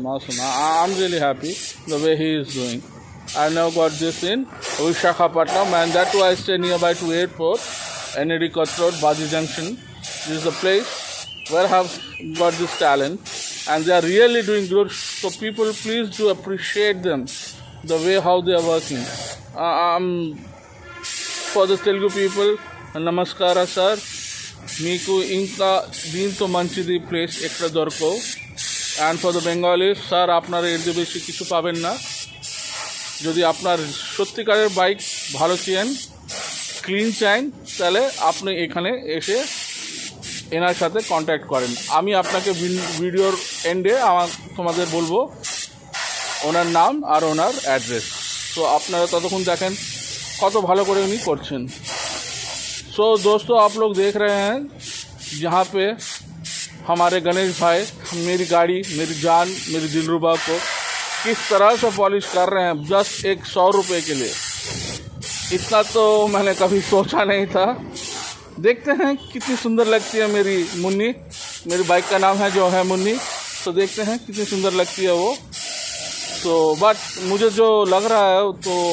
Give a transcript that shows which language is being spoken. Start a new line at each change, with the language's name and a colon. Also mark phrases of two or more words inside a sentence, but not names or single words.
English: I'm really happy the way he is doing. I now got this in Visakhapatnam, and that too I stay nearby to airport, NAD Cut Road, Baji Junction. This is the place where I have got this talent, and they are really doing good. So people, please do appreciate them, the way how they are working. For the Telugu people, namaskara sir.
Telugu: మీకు ఇంకా దీంతో మంచిది
Bangla: প্লেস একটা দরকার
English: and for the Bengali sir
Bangla: আপনারা এর চেয়ে বেশি কিছু পাবেন না যদি আপনার সত্যিকারের বাইক ভালো চান ক্লিন চান তাহলে আপনি এখানে এসে এনার সাথে কন্ট্যাক্ট করেন আমি আপনাকে ভিডিওর এন্ডে তোমাদের বলবো ওনার নাম আর ওনার অ্যাড্রেস তো আপনারা ততক্ষণ দেখেন কত ভালো করে উনি
Hindi: করছেন तो दोस्तों आप लोग देख रहे हैं जहाँ पे हमारे गणेश भाई मेरी गाड़ी मेरी जान मेरी दिलरुबा को किस तरह से पॉलिश कर रहे हैं जस्ट एक 100 रुपये के लिए इतना तो मैंने कभी सोचा नहीं था देखते हैं कितनी सुंदर लगती है मेरी मुन्नी मेरी बाइक का नाम है जो है मुन्नी तो देखते हैं कितनी सुंदर लगती है वो तो बट मुझे जो लग रहा है तो